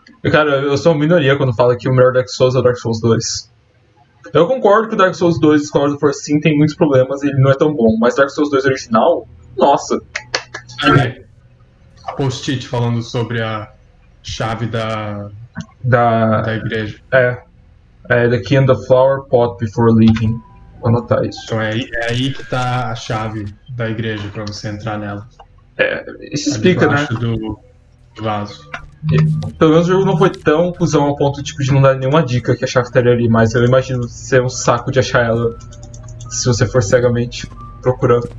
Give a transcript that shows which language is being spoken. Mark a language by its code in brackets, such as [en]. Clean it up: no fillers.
[pt] Cara, eu sou uma minoria quando falo que o melhor Dark Souls é o Dark Souls 2. Eu concordo que o Dark Souls 2 Scholar of Force sim tem muitos problemas e ele não é tão bom, mas Dark Souls 2 original, nossa. Aí, post-it falando sobre a chave da igreja. [en] The key in the flower pot before leaving. [pt] Vou anotar isso. Então é aí que tá a chave da igreja pra você entrar nela. Isso explica, né? Do vaso. Pelo menos o jogo não foi tão cuzão ao ponto tipo, de não dar nenhuma dica que a chave estaria ali, mas eu imagino ser um saco de achar ela se você for cegamente procurando.